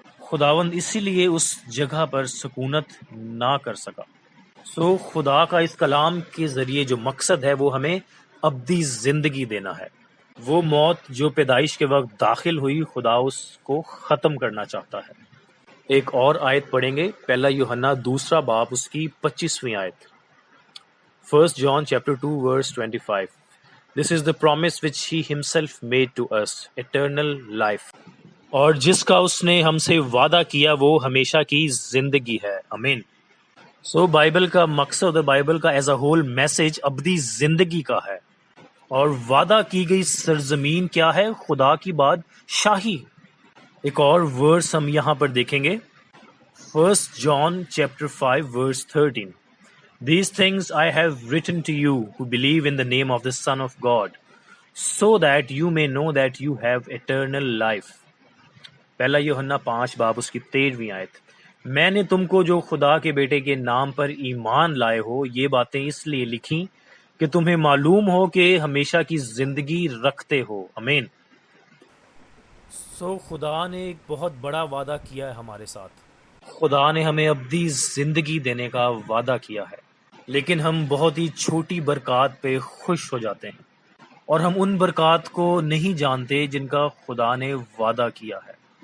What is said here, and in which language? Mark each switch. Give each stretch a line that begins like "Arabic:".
Urdu: خداوند اسی لیے اس جگہ پر سکونت نہ کر سکا۔ سو خدا کا اس کلام کے ذریعے جو مقصد ہے وہ ہمیں ابدی زندگی دینا ہے۔ وہ موت جو پیدائش کے وقت داخل ہوئی، خدا اس کو ختم کرنا چاہتا ہے۔ ایک اور آیت پڑھیں گے، پہلا یوحنا دوسرا باب اس کی 25ویں آیت۔
English: 1 John chapter 2 verse 25. This is the promise which he himself made to us, eternal life.
Urdu: اور جس کا اس نے ہم سے وعدہ کیا وہ ہمیشہ کی زندگی ہے۔ آمین۔ سو بائبل کا مقصد، بائبل کا ایز اے ہول میسج ابدی زندگی کا ہے، اور وعدہ کی گئی سرزمین کیا ہے؟ خدا کی بادشاہی۔ ایک اور ورس ہم یہاں پر دیکھیں گے،
English: 1 John chapter 5 verse 13. These things I have written to you who believe in the name of the Son of God, so that you may know that you have eternal life.
Urdu: پہلا یوحنا 5 باب اس کی 13ویں آیت۔ میں نے تم کو جو خدا کے بیٹے کے نام پر ایمان لائے ہو یہ باتیں اس لیے لکھیں کہ تمہیں معلوم ہو کہ ہمیشہ کی زندگی رکھتے ہو۔ آمین۔ سو خدا نے ایک بہت بڑا وعدہ کیا ہے ہمارے ساتھ۔ خدا نے ہمیں ابدی زندگی دینے کا وعدہ کیا ہے، لیکن ہم بہت ہی چھوٹی برکات پہ خوش ہو جاتے ہیں، اور ہم ان برکات کو نہیں جانتے جن کا خدا نے وعدہ کیا ہے۔